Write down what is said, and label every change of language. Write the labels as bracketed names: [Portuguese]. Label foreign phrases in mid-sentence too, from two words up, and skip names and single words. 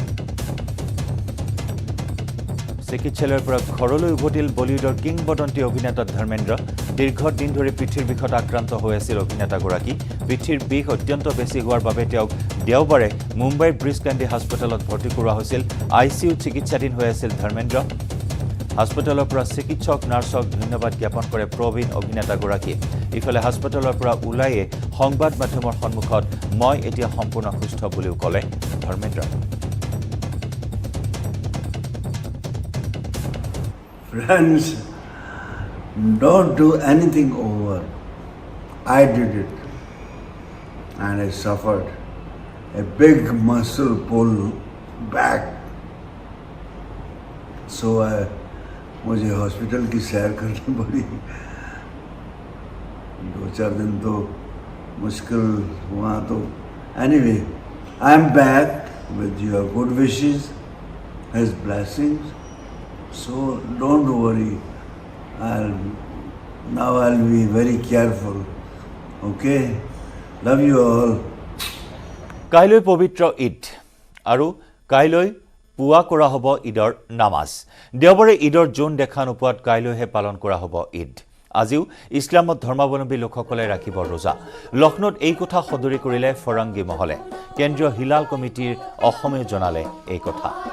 [Assamese] চিকিৎসালয়ৰ পৰা ঘৰলৈ উভতিল বলিউডৰ কিংবদন্তি অভিনেতা ধৰ্মেন্দ্ৰ দীৰ্ঘ দিন ধৰি পিঠিৰ বিষত আক্ৰান্ত হৈ আছিল অভিনেতাগৰাকী পিঠিৰ বিষ অত্যন্ত বেছি হোৱাৰ বাবে তেওঁক দেওবাৰে মুম্বাইৰ ব্ৰিজ কেন্দ্ৰী হাস্পতালত ভৰ্তি কৰোৱা হৈছিল আইচিইউত চিকিৎসাধীন হৈ আছিল ধৰ্মেন্দ্ৰ হাস্পতালৰ পৰা চিকিৎসক নাৰ্ছক ধন্যবাদ জ্ঞাপন কৰে প্ৰবীণ অভিনেতাগৰাকীয়ে ইফালে হাস্পতালৰ পৰা ওলাইয়ে সংবাদ মাধ্যমৰ সন্মুখত মই এতিয়া সম্পূৰ্ণ সুস্থ বুলিও ক'লে ধৰ্মেন্দ্ৰ [English] Friends, don't do anything over. I did it and I suffered a big muscle pull back. So [Hindi] मुझे हॉस्पिटल की सैर करनी पड़ी 2-4 दिन तो मुश्किल हुआ [English] तो anyway I am back with your good wishes, His blessings. So don't worry. I'll be very careful. Okay? Love you all. [Assamese] কাইলৈ পবিত্ৰ ঈদ আৰু কাইলৈ পুৱা কৰা হ'ব ঈদৰ নামাজ দেওবাৰে ঈদৰ জোন দেখা নোপোৱাত কাইলৈহে পালন কৰা হ'ব ঈদ আজিও ইছলামত ধৰ্মাৱলম্বী লোকসকলে ৰাখিব ৰোজা লক্ষ্ণৌত এই কথা সদৰি কৰিলে ফৰংগী মহলে কেন্দ্ৰীয় হিলাল কমিটিৰ অসমে জনালে এই কথা